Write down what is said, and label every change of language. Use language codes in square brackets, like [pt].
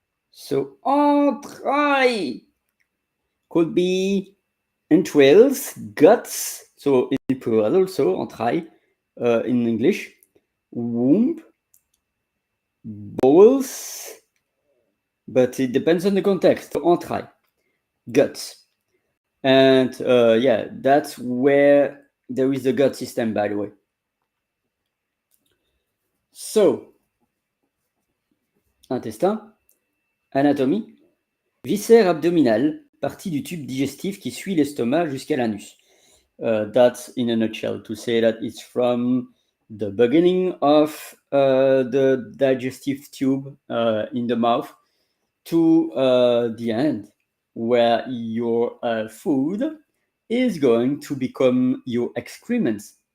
[en] So entraille could be entrails, guts, so in plural also, entraille in English, womb, bowels, but it depends on the context. So entraille, guts. And yeah, that's where there is the gut system, by the way. [fr] So, intestin, anatomie, viscère abdominal, partie du tube digestif qui suit l'estomac jusqu'à l'anus. [en] That's in a nutshell to say that it's from the beginning of the digestive tube in the mouth to the end, where your food is going to become your excrements.